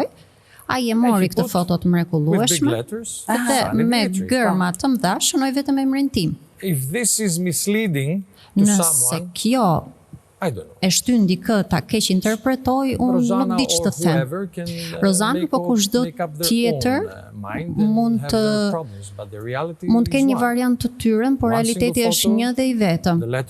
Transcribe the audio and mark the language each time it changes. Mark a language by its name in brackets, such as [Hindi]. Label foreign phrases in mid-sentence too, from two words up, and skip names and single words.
[Albanian] Ai e mori këtë foto të mrekullueshme dhe me gërma të mëdha shënoi vetëm emrin tim. [English] If this is misleading, [Albanian] nëse kjo e shtyn dikë ta keq interpretoj, unë nuk di ç'të them. Rozana apo kushdo tjetër mund të kenë një variant të tyre, por realiteti është një dhe i vetëm.